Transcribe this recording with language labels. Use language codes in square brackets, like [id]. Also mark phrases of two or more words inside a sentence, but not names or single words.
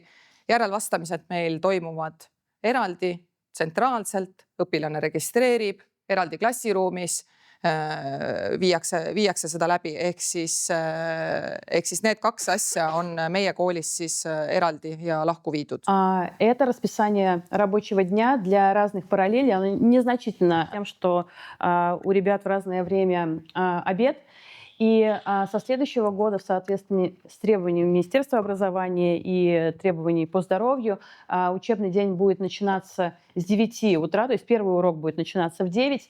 [et] Järelvastamised meil toimuvad eraldi, tsentraalselt, õpilane registreerib, eraldi klassiruumis, viiakse seda läbi. Ehk siis need 2 asja on meie koolis siis eraldi ja lahku viidud. [ru] Это расписание рабочего дня для разных параллелей. Оно незначительно тем, что у ребят в разное время обед. И со следующего года в соответствии с требованиями Министерства образования и требований по здоровью учебный день будет начинаться с 9 утра, то есть первый урок будет начинаться в 9.